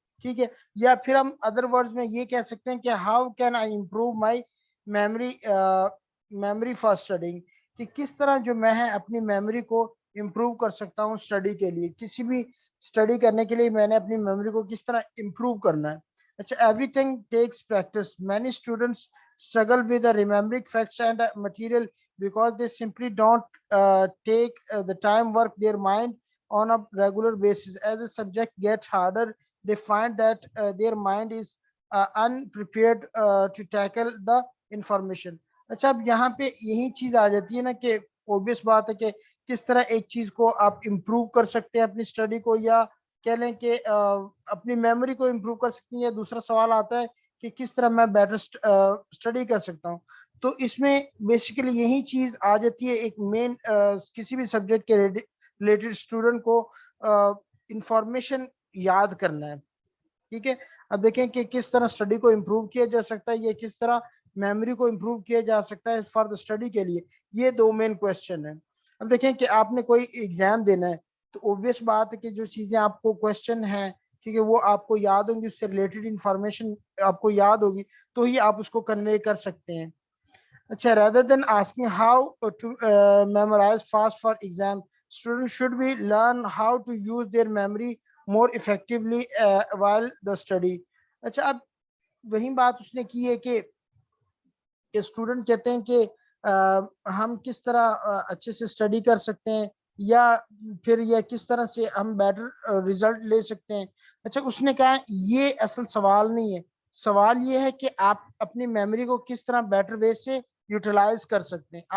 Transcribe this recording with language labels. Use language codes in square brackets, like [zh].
[ur] ٹھیک ہے، یا پھر ہم ادر ورڈز میں یہ کہہ سکتے ہیں کہ [en] how can I improve my memory for studying, [ur] کہ کس طرح جو میں ہے اپنی میموری کو امپروو کر سکتا ہوں اسٹڈی کے لیے. کسی بھی اسٹڈی کرنے کے لیے میں نے اپنی میموری کو کس طرح امپروو کرنا ہے. [en] اچھا، everything takes practice. Many students struggle with the remembering facts and material because they simply don't take the time work their mind on a regular basis. As the subject gets harder, they find that their mind is unprepared to tackle the information. [ur] اچھا، اب یہاں پہ یہی چیز آ جاتی ہے نا کہ اوبیس بات ہے کہ کس طرح ایک چیز کو آپ امپروو کر سکتے ہیں اپنی اسٹڈی کو، یا کہہ لیں کہ اپنی میموری کو امپروو کر سکتی ہیں. یا دوسرا سوال آتا ہے کہ کس طرح میں بیٹر اسٹڈی کر سکتا ہوں. تو اس میں بیسیکلی یہی چیز آ جاتی ہے. ایک مین کسی بھی سبجیکٹ کے ریلیٹڈ اسٹوڈنٹ کو انفارمیشن یاد کرنا ہے. ٹھیک ہے. اب دیکھیں کہ کس طرح اسٹڈی کو امپروو کیا جا سکتا ہے, یہ کس طرح میموری کو امپروو کیا جا سکتا ہے فار دا اسٹڈی کے لیے. یہ دو مین کوشچن ہیں. اب دیکھیں کہ آپ نے کوئی ایگزام دینا ہے تو اوبویس بات ہے کہ جو چیزیں آپ کو کوشچن ہیں ٹھیک ہے وہ آپ کو یاد ہوں گی, اس سے ریلیٹڈ انفارمیشن آپ کو یاد ہوگی تو ہی آپ اس کو کنوے کر سکتے ہیں. [en] اچھا, rather than asking how to memorize fast for exam, students should be learn how to use their memory more effectively while the study. [ur] اچھا, اب وہی بات اس نے کی ہے کہ اسٹوڈنٹ کہتے ہیں کہ ہم کس طرح اچھے سے اسٹڈی کر سکتے ہیں یا پھر یہ کس طرح سے ہم بیٹر ریزلٹ لے سکتے ہیں. اچھا, اس نے کہا یہ اصل سوال نہیں ہے, سوال یہ ہے کہ آپ اپنی میموری کو کس طرح بیٹر وے سے یوٹیلائز کر سکتے ہیں.